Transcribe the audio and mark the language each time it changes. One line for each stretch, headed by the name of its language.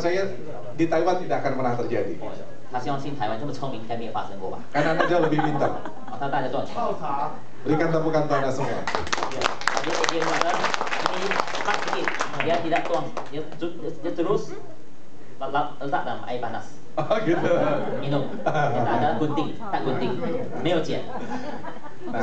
Indonesian: percaya di Taiwan tidak akan pernah terjadi.
Chinese: 他相信台湾这么聪明，应该没有发生过吧？
Indonesian: Karena Anda jauh lebih pintar.
Chinese: 啊，他大家都很聪明。
Indonesian: Berikan tepuk tangan semua.
Malay: Dia ini cepat sedikit, dia tidak tuang, dia terus letak dalam air panas.
Indonesian: Oh gitu.
Malay: Minum, dia tak ada gunting, tak gunting,
Chinese: 没有剪， Nah,